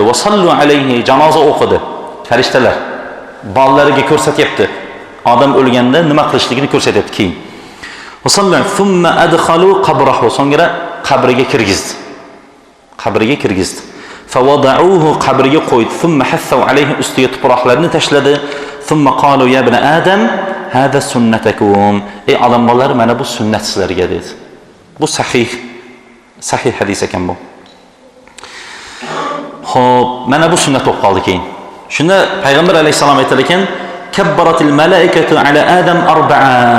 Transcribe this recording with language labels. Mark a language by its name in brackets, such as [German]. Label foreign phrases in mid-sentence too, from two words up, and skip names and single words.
[Arabic] وصلوا عليه, [Uzbek] janoza o'qidi. Farishtalar bolalariga ko'rsatyapti. Odam o'lganda nima qilishligini ko'rsatyapti keyin. [Arabic] وسلم ثم أدخلوا قبره, [Uzbek] so'ngra qabriga kirgizdi. Qabriga kirgizdi. Fawada'uhu, qabriga qo'ydi. [Arabic] ثم حثوا عليه, [Uzbek] ustiga tuproqlarni tashladi. [Arabic] ثم قالوا يا ابن آدم هذه سنتكم. [Uzbek] Ey odam bolalari, mana bu sunnat sizlarga dedi. Bu sahih hadis ekan bu. Xo'p, mana bu sunnat bo'lib qoldi keyin. Shunda payg'ambar alayhisalom aytar ekan, [Arabic] كبرت الملائكة على آدم أربعا.